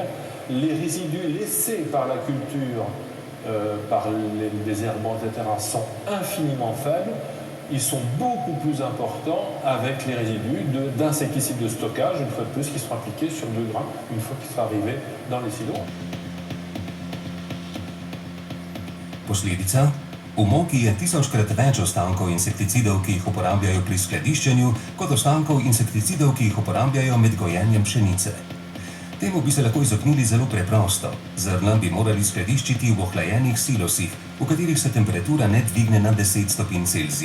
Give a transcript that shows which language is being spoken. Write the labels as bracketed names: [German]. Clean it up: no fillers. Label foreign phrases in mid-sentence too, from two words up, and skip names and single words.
[French] Les résidus laissés par la culture, par les herbants, etc., sont infiniment faibles. Ils sont beaucoup plus importants avec les résidus d'insecticides de stockage, une fois de plus, qui seront appliqués sur le grain, une fois qu'ils seront arrivés dans les silos. [Slovenian] Posledica? V moki je 1000-krat več ostankov insekticidov, ki jih uporabljajo pri skladiščenju, kot ostankov insekticidov, ki jih uporabljajo med gojenjem pšenice. Temu bi se lahko izognili zelo preprosto. Zrna bi morali skladiščiti v ohlajenih silosih, v katerih se temperatura ne dvigne na 10 stopinj Celzija.